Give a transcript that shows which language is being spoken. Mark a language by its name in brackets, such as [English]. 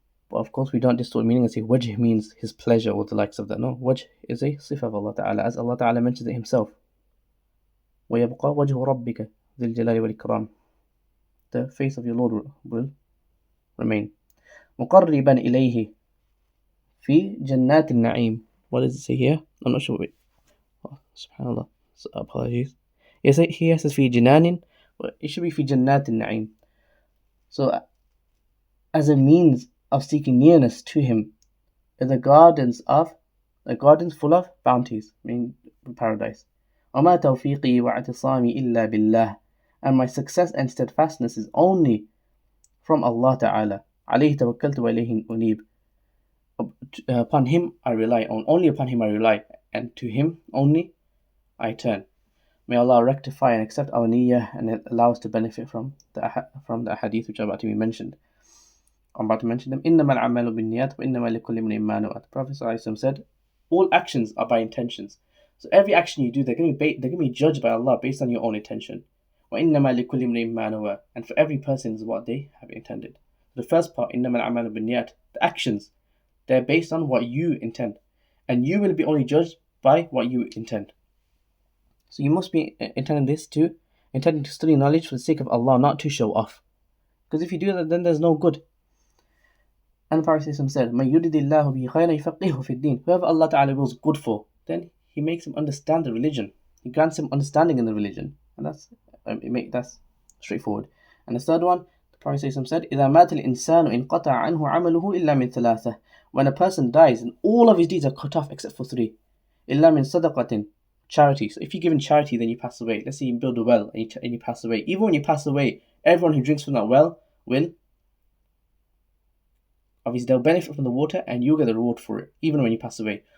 [English] But of course, we don't distort meaning and say wajh means his pleasure or the likes of that. No, wajh is a sifa of Allah Ta'ala, as Allah Ta'ala mentions it himself. [Arabic] وَيَبْقَى وَجْهُ رَبِّكَ ذِي الْجَلَالِ وَالْإِكْرَامِ. [English] The face of your Lord will remain. [Arabic] مُقَرِّبًا إِلَيْهِ في جنات النعيم. [English] What does it say here? I'm not sure. Wait. Oh, subhanallah. So, apologies. Yes, here says في جنان. It should be [Arabic] في جنات النعيم. [English] So, as a means of seeking nearness to Him, is the gardens full of bounties, meaning paradise. [Arabic] وما توفيقي واعتصامي إلا بالله. [English] And my success and steadfastness is only from Allah Ta'ala. [Arabic] عليه توكلت وإليه أنيب. [English] Upon Him I rely, only upon Him I rely, and to Him only I turn. May Allah rectify and accept our niyyah and allow us to benefit from the hadith which are about to be mentioned. I'm about to mention them. [Arabic] إِنَّمَا الْعَمَلُ بِالنِّيَّاتِ وَإِنَّمَا لِكُلِّ امْرِئٍ مَّا نَوَى. [English] The Prophet ﷺ said, all actions are by intentions. So every action you do, they're going to be judged by Allah based on your own intention. [Arabic] وَإِنَّمَا لِكُلِّ امْرِئٍ مَّا نَوَى. [English] And for every person is what they have intended. The first part, [Arabic] إِنَّمَا الْعَمَلُ بِالنِّيَّاتِ, [English] the actions, they're based on what you intend. And you will be only judged by what you intend. So you must be intending to study knowledge for the sake of Allah, not to show off. Because if you do that, then there's no good. And the Prophet said, [Arabic] مَنْ يُرِدِ اللَّهُ بِهِ خَيْرًا يُفَقِّهُ فِي الدِّينِ. [English] Whoever Allah Ta'ala wills good for, then He makes him understand the religion. He grants him understanding in the religion. And that's straightforward. And the third one, the Prophet said, [Arabic] إِذَا مَاتَ الْإِنسَانُ إِنْقَطَعَ عَنْهُ عَمَلُهُ إِلَّا مِنْ ثَلَاثَةٍ. [English] When a person dies and all of his deeds are cut off except for three. [Arabic] إِلَّا مِنْ صَدَقَةٍ. [English] Charity. So if you give in charity, then you pass away. Let's say you build a well and you pass away. Even when you pass away, everyone who drinks from that well will, obviously they'll benefit from the water and you'll get the reward for it, even when you pass away.